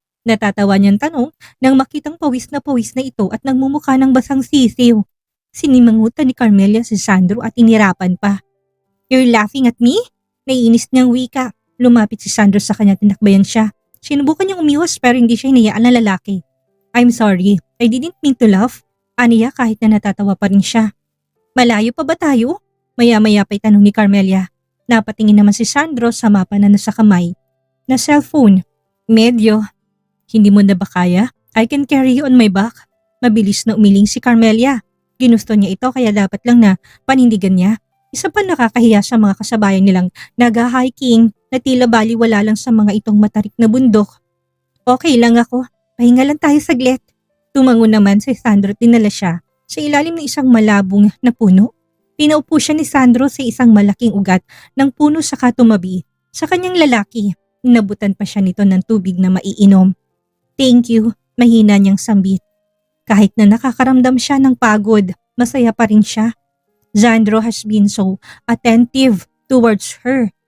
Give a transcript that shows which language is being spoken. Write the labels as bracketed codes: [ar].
[tl] Natatawa niyang tanong nang makitang pawis na ito at nagmumukha ng basang sisiw. Sinimangutan ni Carmelia si Sandro at inirapan pa. [en] "You're laughing at me?" [tl] Naiinis niyang wika. Lumapit si Sandro sa kanya, tinakbayan siya. Sinubukan niyang umiwas pero hindi siya hinayaan ng lalaki. [en] "I'm sorry, I didn't mean to laugh." [tl] Aniya kahit na natatawa pa rin siya. "Malayo pa ba tayo?" Maya-maya pa'y tanong ni Carmelia. Napatingin naman si Sandro sa mapa na nasa kamay. "Na cellphone." "Medyo." "Hindi mo na ba kaya? [en] I can carry you on my back." [tl] Mabilis na umiling si Carmelia. Ginusto niya ito kaya dapat lang na panindigan niya. Isa pa nakakahiya sa mga kasabayan nilang nag-hiking na tila baliwala lang sa mga itong matarik na bundok. "Okay lang ako. Pahinga lang tayo saglit." Tumango naman si Sandro at dinala siya sa ilalim ng isang malabong na puno. Pinaupo siya ni Sandro sa isang malaking ugat ng puno saka tumabi sa kanyang lalaki. Inabutan pa siya nito ng tubig na maiinom. [en] "Thank you," [tl] mahina niyang sambit. Kahit na nakakaramdam siya ng pagod, masaya pa rin siya. [en] Sandro has been so attentive towards her.